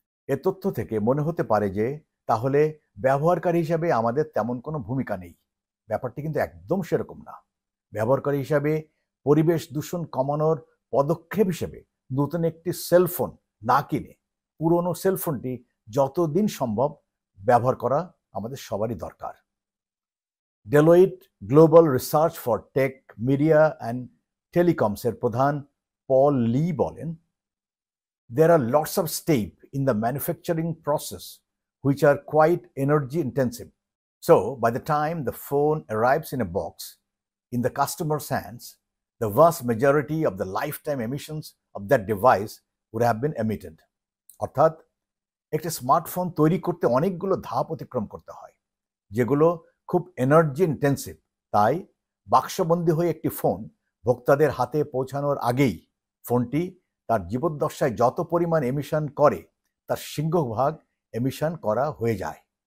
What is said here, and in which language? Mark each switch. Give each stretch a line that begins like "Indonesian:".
Bangla: এ তথ্য থেকে মনে হতে পারে যে তাহলে ব্যবহারকারী হিসাবে আমাদের তেমন কোনো ভূমিকা নেই। ব্যাপারটি কিন্তু একদম সেরকম না। ব্যবহারকারী হিসাবে পরিবেশ দূষণ কমানোর পদক্ষেপ হিসেবে নতুন একটি সেলফোন না কিনে পুরনো সেলফোনটি যতদিন সম্ভব ব্যবহার করা আমাদের সবারই দরকার। ডেলোইট global research for take, media and টেলিকমসের প্রধান পল লি বলেন,
English: there are lots of steps in the manufacturing process which are quite energy intensive. So, by the time the phone arrives in a box in the customer's hands, the vast majority of the lifetime emissions of that device would have been emitted.
Bangla: অর্থাৎ একটি smartphone তৈরি করতে অনেকগুলো ধাপ অতিক্রম করতে হয়, যেগুলো খুব এনার্জি ইন্টেন্সিভ। তাই বাক্সবন্দী হয়ে একটি ফোন ভোক্তাদের হাতে পৌঁছানোর আগেই ফোনটি তার জীবদ্দশায় যত পরিমাণ এমিশন করে তার সিংহভাগ এমিশন করা হয়ে যায়।